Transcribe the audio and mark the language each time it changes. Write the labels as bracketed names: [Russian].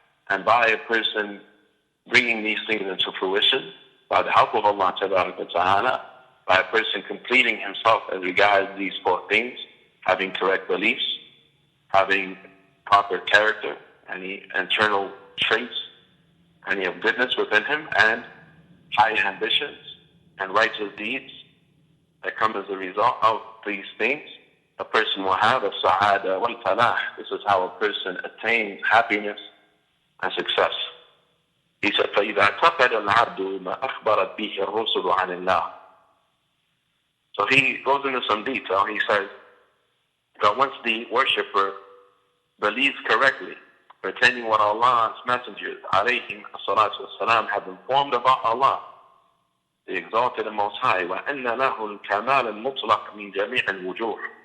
[English] And by a person bringing these things into fruition, by the help of Allah Ta'ala, by a person completing himself as regards these four things, having correct beliefs, having proper character, any internal traits, any of goodness within him, and high ambitions and righteous deeds that come as a result of these things, a person will have a [Arabic] sa'ada wal falah. [English] This is how a person attains happiness and success. He said, [Arabic] فَإِذَا اعْتَقَدَ الْعَبْدُ مَا أَخْبَرَتْ بِهِ الرُّسُلُ عَنِ اللَّهِ. [English] So he goes into some detail. He says that once the worshipper believes correctly pertaining what Allah's messengers, alayhim as-salatu was-salam, have informed about Allah, the exalted and most high, [Arabic] وَأَنَّ لَهُ الْكَمَالَ الْمُطْلَقِ مِنْ جَمِيعِ الْوُجُوهِ.